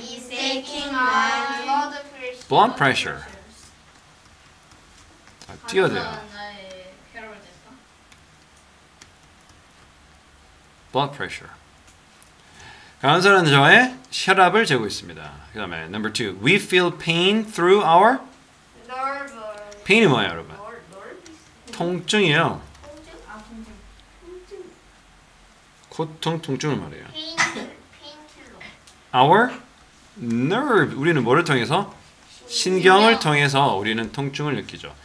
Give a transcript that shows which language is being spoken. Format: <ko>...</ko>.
<en>is taking my blood pressure.</en> <ko>뛰어야 돼요. 나의 혈압을 쟀다.</ko> <en>blood pressure.</en> <ko>간호사는 저의 혈압을 재고 있습니다. 그 다음에 number 2.</ko> <en>We feel pain through our nerve.</en> <ko>pain이 뭐예요, 여러분?</ko> <en>nerve?</en> <ko>통증이에요. 아, 통증. 고통, 통증을 말해요. 페인킬러.</ko> <en>Our nerve.</en> <ko>우리는 뭐를 통해서? 신경을 통해서 우리는 통증을 느끼죠.</ko>